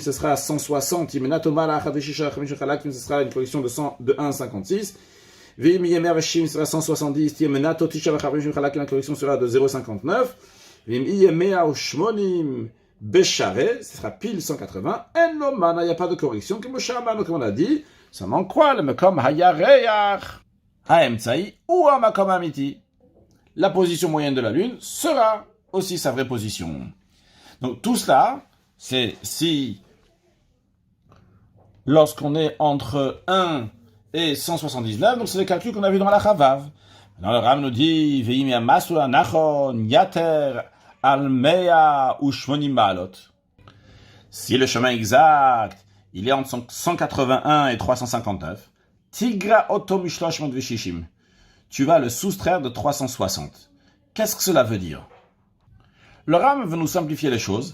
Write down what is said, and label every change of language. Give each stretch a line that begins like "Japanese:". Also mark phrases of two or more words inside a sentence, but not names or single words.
French: Ce sera 160, ce sera une correction de 1,56. Sera 170, la correction sera de 0,59. Ce sera pile 180. Il n'y a pas de correction. Comme on a dit, ça manque quoi?
Hebrew: Le מקום הירח האמצעי הוא המקום האמיתי.
French: La position moyenne de la Lune sera aussi sa vraie position. Donc tout cela, c'est si lorsqu'on est entre 1 et 179, donc c'est les calculs qu'on a vus dans la Chavav. Maintenant le Ram nous dit
Hebrew: ואם המסלול הנכון יתר על מאה ושמונים מעלות.
French: Si le chemin exact, il est entre 181 et 359,
Hebrew: תגרע אותו משלוש מאות ושישים.
French: Tu vas le soustraire de 360. Qu'est-ce que cela veut dire? Le Ram veut nous simplifier les choses.